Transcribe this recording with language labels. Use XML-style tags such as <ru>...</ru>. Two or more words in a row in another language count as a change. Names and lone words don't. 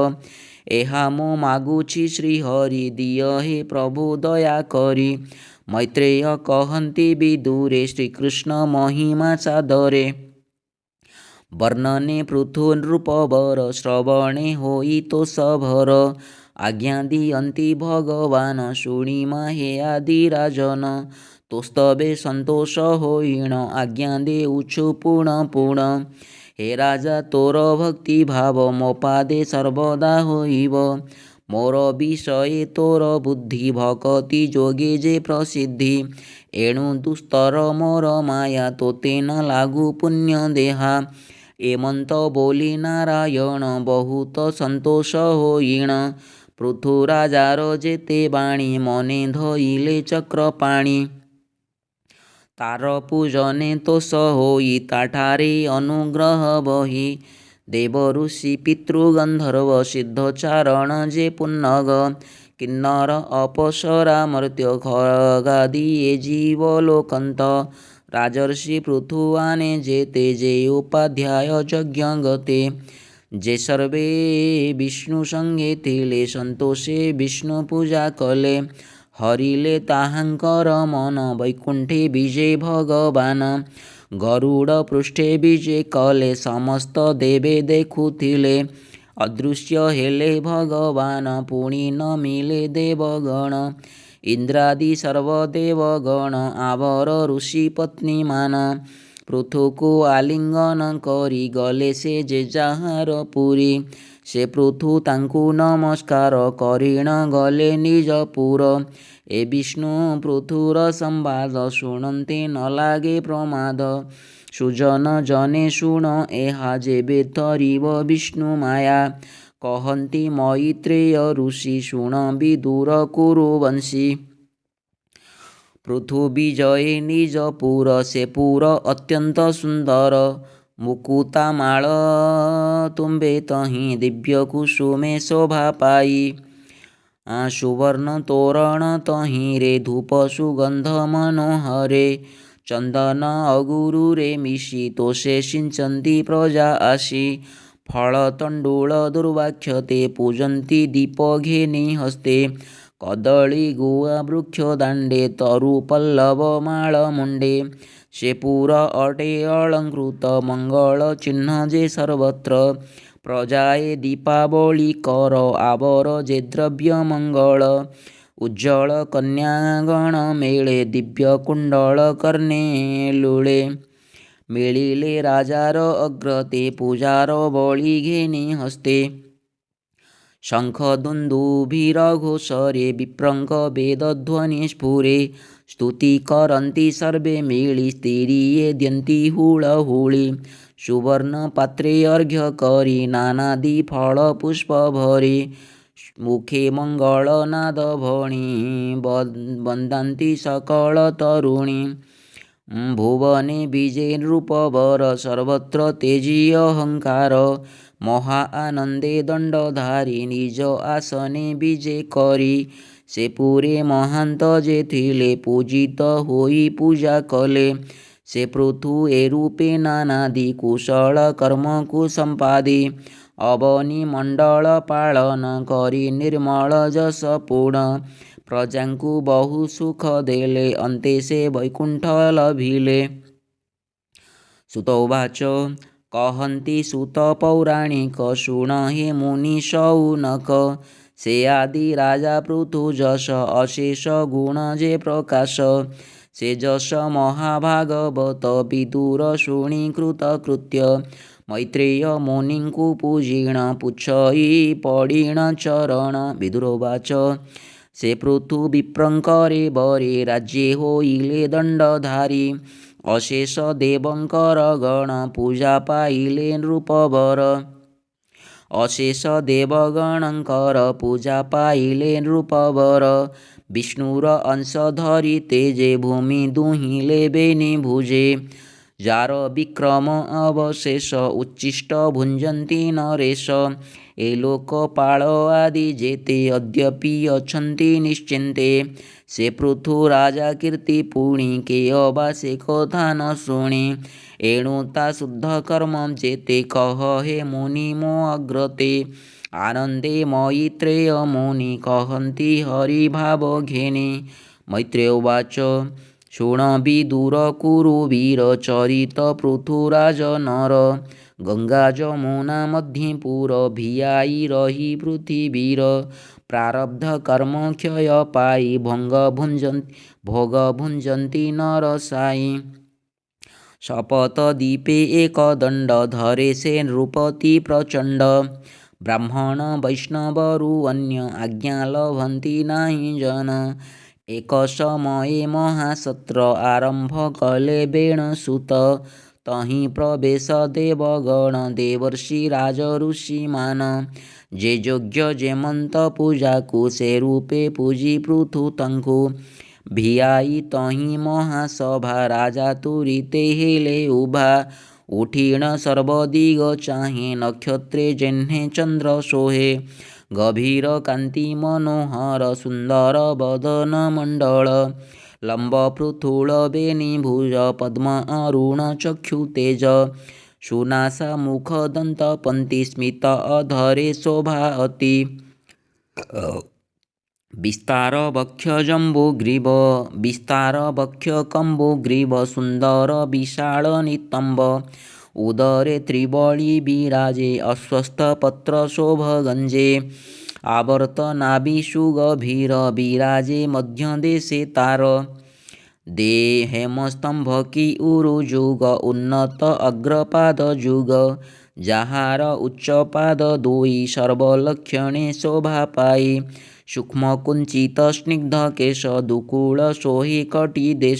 <or>ଏହା ମୁଁ ମାଗୁଛି ଶ୍ରୀହରି ଦିଅ ହେ ପ୍ରଭୁ ଦୟାକରି। ମୈତ୍ରେୟ କହନ୍ତି ବିଦୁରେ ଶ୍ରୀକୃଷ୍ଣ ମହିମା ସାଦରେ। ବର୍ଣ୍ଣନେ ପୃଥୁ ନୃପବର ଶ୍ରବଣେ ହୋଇ ତୋଷ ଭର। ଆଜ୍ଞା ଦିଅନ୍ତି ଭଗବାନ୍ ଶୁଣିମା ହେ ଆଦିରାଜନ ତୋସ୍ତବେ ସନ୍ତୋଷ ହୋଇନ ଆଜ୍ଞା ଦେଉଛୁ ପୂର୍ଣ୍ଣ ପୂର୍ଣ୍ଣ ହେ ରାଜା ତୋର ଭକ୍ତି ଭାବ ମୋ ପାଦେ ସର୍ବଦା ହୋଇବ ମୋର ବିଷୟେ ତୋର ବୁଦ୍ଧି ଭକ୍ତି ଯୋଗେ ଯେ ପ୍ରସିଦ୍ଧି ଏଣୁ ଦୁସ୍ତର ମୋର ମାୟା ତୋତେ ନ ଲାଗୁ ପୁଣ୍ୟ ଦେହା ଏମନ୍ତ ବୋଲି ନାରାୟଣ ବହୁତ ସନ୍ତୋଷ ହୋଇନ ପୃଥୁରାଜାର ଯେତେ ବାଣୀ ମନେ ଧଇଲେ ଚକ୍ର ପାଣି ତାର ପୂଜନେ ତୋଷ ହୋଇ ତାଠାରେ ଅନୁଗ୍ରହ ବହି ଦେବ ଋଷି ପିତୃଗନ୍ଧର୍ବ ସିଦ୍ଧଚାରଣ ଯେ ପୁନ୍ନଗ କିନ୍ନର ଅପସରା ମର୍ତ୍ତ୍ୟ ଖଗାଦି ଯେ ଜୀବଲୋକନ୍ତ ରାଜର୍ଷି ପୃଥୁବାନେ ଯେତେ ଯେ ଉପାଧ୍ୟାୟ ଯଜ୍ଞ ଗତେ ଯେ ସର୍ବେ ବିଷ୍ଣୁ ସଙ୍ଗେ ଥିଲେ ସନ୍ତୋଷେ ବିଷ୍ଣୁ ପୂଜା କଲେ ହରିଲେ ତାହାଙ୍କର ମନ ବୈକୁଣ୍ଠେ ବିଜେ ଭଗବାନ ଗରୁଡ଼ ପୃଷ୍ଠେ ବିଜେ କଲେ ସମସ୍ତ ଦେବେ ଦେଖୁଥିଲେ ଅଦୃଶ୍ୟ ହେଲେ ଭଗବାନ ପୁଣି ନ ମିଳେ ଦେବଗଣ ଇନ୍ଦ୍ରାଦି ସର୍ବଦେବଗଣ ଆଉର ଋଷି ପତ୍ନୀ ମାନ ପୃଥୁକୋ ଆଲିଙ୍ଗନ କରି ଗଲେ ସେ ଯେ ଯାହାର ପୁରୀ ସେ ପୃଥୁ ତାଙ୍କୁ ନମସ୍କାର କରିଣ ଗଲେ ନିଜପୁର ଏ ବିଷ୍ଣୁ ପୃଥୁର ସମ୍ବାଦ ଶୁଣନ୍ତେ ନ ଲାଗେ ପ୍ରମାଦ ସୁଜନ ଜନେ ଶୁଣ ଏହା ଯେବେ ତରିବ ବିଷ୍ଣୁ ମାୟା କହନ୍ତି ମୈତ୍ରେୟ ଋଷି ଶୁଣ ବିଦୁର କୁରୁବଂଶୀ ପୃଥୁ ବିଜୟେ ନିଜପୁର ସେ ପୁର ଅତ୍ୟନ୍ତ ସୁନ୍ଦର ମୁକୁତାମାଳ ତୁମ୍ବେ ତହିଁ ଦିବ୍ୟ କୁସୁମେ ଶୋଭା ପାଇ ସୁବର୍ଣ୍ଣ ତୋରଣ ତହିଁ ରେ ଧୂପ ସୁଗନ୍ଧ ମନୋହରେ ଚନ୍ଦନ ଅଗୁରୁ ରେ ମିଶି ତୋଷେ ସିଞ୍ଚନ୍ତି ପ୍ରଜା ଆସି ଫଳ ତଣ୍ଡୁଳ ଦୁର୍ବାକ୍ଷତେ ପୂଜନ୍ତି ଦୀପ ଘେନି ହସ୍ତେ କଦଳୀ ଗୁଆ ବୃକ୍ଷ ଦାଣ୍ଡେ ତରୁ ପଲ୍ଲବ ମାଳ ମୁଣ୍ଡେ ସେ ପୁର ଅଟେ ଅଳଙ୍କୃତ ମଙ୍ଗଳ ଚିହ୍ନ ଯେ ସର୍ବତ୍ର ପ୍ରଜାଏ ଦୀପାବଳୀ କର ଆଉର ଯେ ଦ୍ରବ୍ୟ ମଙ୍ଗଳ ଉଜ୍ଜ୍ୱଳ କନ୍ୟାଗଣ ମେଳେ ଦିବ୍ୟ କୁଣ୍ଡଳ କର୍ଣ୍ଣେ ଲୁଳେ ମିଳିଲେ ରାଜାର ଅଗ୍ରତେ ପୂଜାର ବଳି ଘେନି ହସ୍ତେ ଶଙ୍ଖ ଦୁନ୍ଦୁଭିର ଘୋଷରେ ବିପ୍ରଙ୍କ ବେଦଧ୍ୱନି ସ୍ଫୁରେ ସ୍ତୁତି କରନ୍ତି ସର୍ବେ ମିଳି ସ୍ତ୍ରୀୟେ ଦ୍ୟନ୍ତି ହୁଳହୁଳି ସୁବର୍ଣ୍ଣ ପାତ୍ରେ ଅର୍ଘ୍ୟ କରି ନାନାଦି ଫଳ ପୁଷ୍ପ ଭରି ମୁଖେ ମଙ୍ଗଳ ନାଦ ଭଣି ବନ୍ଦାନ୍ତି ସକଳ ତରୁଣୀ ଭୁବନେ ବିଜେ ନୃପବର ସର୍ବତ୍ର ତେଜି ଅହଙ୍କାର ମହା ଆନନ୍ଦେ ଦଣ୍ଡଧାରୀ ନିଜ ଆସନେ ବିଜେ କରି ସେ ପୁରେ ମହାନ୍ତ ଯେ ଥିଲେ ପୂଜିତ ହୋଇ ପୂଜା କଲେ ସେ ପୃଥୁ ଏ ରୂପେ ନାନାଦି କୁଶଳ କର୍ମ କୋ ସମ୍ପାଦି ଅବନୀ ମଣ୍ଡଳ ପାଳନ କରି ନିର୍ମଳ ଯଶ ପୂର୍ଣ୍ଣ ପ୍ରଜାଙ୍କୁ ବହୁ ସୁଖ ଦେଲେ ଅନ୍ତେ ସେ ବୈକୁଣ୍ଠ ଲଭିଲେ ସୂତୋବାଚ କହନ୍ତି ସୂତ ପୌରାଣିକ ଶୁଣ ହେ ମୁନି ଶୌନକ ସେ ଆଦି ରାଜା ପୃଥୁ ଯଶ ଅଶେଷ ଗୁଣ ଯେ ପ୍ରକାଶ ସେ ଯଶ ମହାଭାଗବତ ବିଦୁର ଶୁଣି କୃତ କୃତ୍ୟ ମୈତ୍ରେୟ ମୁନିଙ୍କୁ ପୂଜିଣ ପୁଚ୍ଛଇ ପଡ଼ିଣ ଚରଣ ବିଦୁରୋବାଚ ସେ ପୃଥୁ ବିପ୍ରଙ୍କରେ ବରେ ରାଜ୍ୟେ ହୋଇଲେ ଦଣ୍ଡଧାରୀ ଅଶେଷ ଦେବଙ୍କର ଗଣ ପୂଜା ପାଇଲେ ନୃପବର ଅଶେଷ ଦେବଗଣଙ୍କର ପୂଜା ପାଇଲେ ନୃପବର ବିଷ୍ଣୁର ଅଂଶ ଧରି ତେଜେ ଭୂମି ଦୁହିଲେ ବେନି ଭୁଜେ ଯାର ବିକ୍ରମ ଅବଶେଷ ଉଚ୍ଛିଷ୍ଟ ଭୁଞ୍ଜନ୍ତି ନରେଶ ଏ ଲୋକପାଳ ଆଦି ଯେତେ ଅଦ୍ୟାପି ଅଛନ୍ତି ନିଶ୍ଚିନ୍ତେ ସେ ପୃଥୁ ରାଜା କୀର୍ତ୍ତି ପୁଣି କେ ଅବା ସେ କଥା ନ ଶୁଣି ଏଣୁ ତା ଶୁଦ୍ଧ କର୍ମ ଯେତେ କହ ହେ ମୁନି ମୋ ଅଗ୍ରତେ ଆନନ୍ଦେ ମୈତ୍ରେୟ ମୁନି କହନ୍ତି ହରିଭାବ ଘେନି ମୈତ୍ରେୟ ଉବାଚ ଶୁଣ ବିଦୁର କୁରୁବୀର ଚରିତ ପୃଥୁରାଜ ନର ଗଙ୍ଗା ଯମୁନା ମଧ୍ୟପୁର ଭିଆଇ ରହି ପୃଥିବୀର ପ୍ରାରବ୍ଧ କର୍ମ କ୍ଷୟ ପାଇ ଭୋଗ ଭୁଞ୍ଜନ୍ତି ନରସାଇଁ। ଶପଥ ଦୀପେ ଏକ ଦଣ୍ଡ ଧରେ ସେ ନୃପତି ପ୍ରଚଣ୍ଡ। ବ୍ରାହ୍ମଣ ବୈଷ୍ଣବରୁ ଅନ୍ୟ ଆଜ୍ଞା ଲଭନ୍ତି ନାହିଁ ଜନ। ଏକ ସମୟେ ମହାସତ୍ର ଆରମ୍ଭ କଲେ ବେଣୁସୁତ। ତହିଁ ପ୍ରବେଶ ଦେବଗଣ ଦେବର୍ଷି ରାଜ ଋଷିମାନ। ଯେ ଯୋଗ୍ୟ ଯେ ମନ୍ତ ପୂଜା କୋ ସେ ରୂପେ ପୂଜି ପୃଥୁ ତାଙ୍କୁ। ଭିଆଇ ତହିଁ ମହାସଭା ରାଜା ତୁରିତେ ହେଲେ ଉଭା। ଉଠିଣ ସର୍ବଦିଗ ଚାହେଁ ନକ୍ଷତ୍ରେ ଯେହ୍ନେ ଚନ୍ଦ୍ର ସୋହେ। ଗଭୀର କାନ୍ତି ମନୋହର ସୁନ୍ଦର ବଦନ ମଣ୍ଡଳ। ଲମ୍ବ ପୃଥୁଳ ବେନି ଭୁଜ ପଦ୍ମ ଅରୁଣ ଚକ୍ଷୁ ତେଜ। ସୁନାସା ମୁଖ ଦନ୍ତ ପଙ୍କ୍ତି ସ୍ମିତ ଅଧରେ ଶୋଭା ଅତି। ବିସ୍ତାର ବକ୍ଷ ଜମ୍ବୁଗ୍ରୀବ ବିସ୍ତାର ବକ୍ଷ କମ୍ବୁଗ୍ରୀବ ସୁନ୍ଦର ବିଶାଳ ନିତମ୍ବ। ଉଦରେ ତ୍ରିବଳୀ ବିରାଜେ ଅସ୍ୱସ୍ଥ ପତ୍ର ଶୋଭ ଗଞ୍ଜେ। ଆବର୍ତ୍ତ ନାଭିଷୁ ଗଭୀର ବିରାଜେ ମଧ୍ୟ ଦେଶେ ତାର। ଦେ ହେମସ୍ତମ୍ଭ କି ଉରୁ ଯୁଗ ଉନ୍ନତ ଅଗ୍ରପାଦ ଯୁଗ। ଯାହାର ଉଚ୍ଚ ପାଦ ଦୁଇ ସର୍ବଲକ୍ଷଣେ ଶୋଭା ପାଇ। ସୂକ୍ଷ୍ମ କୁଞ୍ଚିତ ସ୍ନିଗ୍ଧ କେଶ ଦୁକୂଳ ସୋହି କଟୀ ଦେଶ।</or>